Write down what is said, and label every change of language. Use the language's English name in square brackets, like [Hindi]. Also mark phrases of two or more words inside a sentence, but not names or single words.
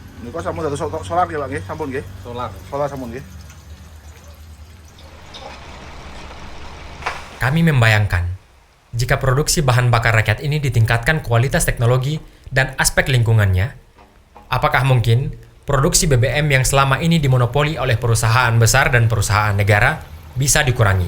[Javanese] Kok sampun dados solar nggih, Pak nggih? Sampun nggih. Solar sampun nggih. [Indonesian] Kami membayangkan, jika produksi bahan bakar rakyat ini ditingkatkan kualitas teknologi dan aspek lingkungannya, apakah mungkin produksi BBM yang selama ini dimonopoli oleh perusahaan besar dan perusahaan negara bisa dikurangi?